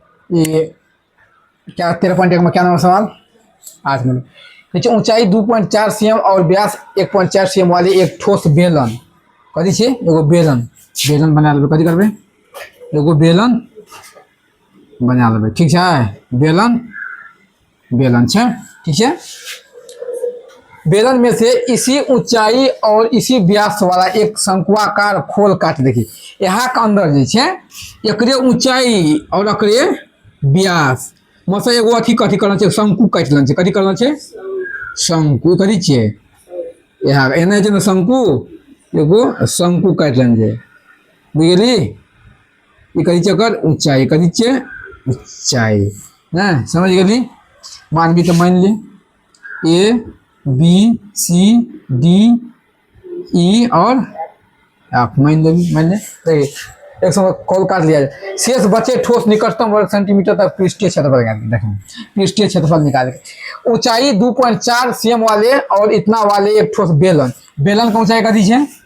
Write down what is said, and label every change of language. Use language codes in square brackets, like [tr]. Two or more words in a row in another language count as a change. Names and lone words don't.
[hi] ये क्या 13.1 में क्या नंबर सवाल 8 मिनट। नीचे ऊंचाई 2.4 cm और व्यास 1.4 cm वाले एक ठोस बेलन [anp] कथी छे एगो बेलन बेलन बना लेबे कथी करबे एगो बेलन बना लेबे [hi] ठीक है [anp] बेलन बेलन छे [hi] ठीक है। बेलन में से इसी ऊंचाई और इसी व्यास वाला एक शंकुआकार खोल काट [anp] देखी यहाँ के अंदर जे छे एकरे ऊंचाई और एकरे व्यास मतलब एगो अथी कथी करना छे शंकु काट लेना छे कथी करना छे शंकु कथी छे यहाँ एने छे शंकु एगो शंकु काट लेना छे बुझली ये कथी छे एकर ऊंचाई कथी छे ऊंचाई ना समझ गेली [hi] मान भी तो मान ली ए बी सी डी ई और आप मान ले एक समय कॉल काट लिया जाए शेष बचे ठोस निकटतम वर्ग सेंटीमीटर तक पृष्ठीय क्षेत्रफल देखें पृष्ठीय क्षेत्रफल निकाले ऊंचाई 2.4 cm वाले और इतना वाले एक ठोस बेलन बेलन का ऊंचाई का दीजिए